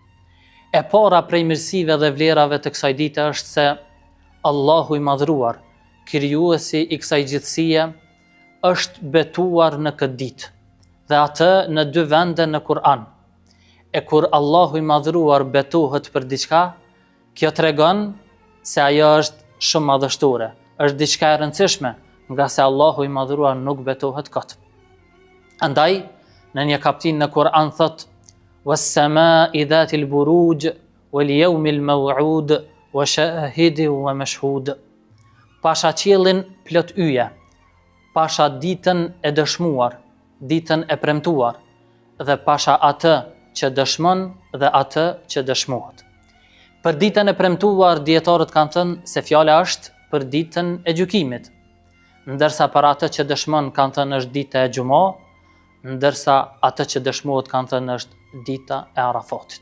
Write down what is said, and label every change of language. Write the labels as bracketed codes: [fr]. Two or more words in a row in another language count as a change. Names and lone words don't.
[sq] E para prej mirësive dhe vlerave të kësaj dite është se Allahu i madhruar, krijuesi i kësaj gjithësie, është betuar në këtë ditë, dhe atë në 2 vende në Kur'an. E kur Allahu i madhruar betohet për diçka, kjo tregon se ajo është shumë madhështore, është diçka e rëndësishme, nga se Allahu i madhruar nuk betohet kot. Andaj, në një kapitull në Kur'an thot: [ar] "والسماء ذات البروج واليوم الموعود وشاهد ومشهود." [sq] Pasha qiellin plot yje, pasha ditën e dëshmuar, ditën e premtuar, dhe pasha atë që dëshmon dhe atë që dëshmohet. Për ditën e premtuar, dietarët kanë thënë se fjala është për ditën e gjykimit, ndërsa për atë që dëshmon kanë thënë është dita e Xumë, ndërsa atë që dëshmohet kanë thënë është dita e Arafatit.